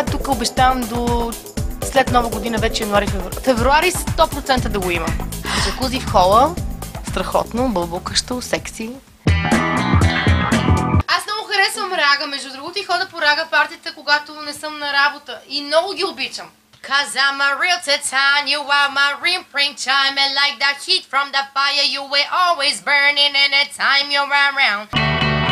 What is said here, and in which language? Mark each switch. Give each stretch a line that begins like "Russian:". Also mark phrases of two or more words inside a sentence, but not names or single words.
Bulgarian: Тук обещавам до след Нова година, вече януари, февруари 100% да го има. Джакузи в хола. Страхотно, бълбукащо, секси. Аз много харесвам рага, между другото, и хода по рага партията, когато не съм на работа. И много ги обичам.
English: Cause I'm a real titan, you are my ring pring chime, and like that heat from the fire, you were always burning anytime you're around.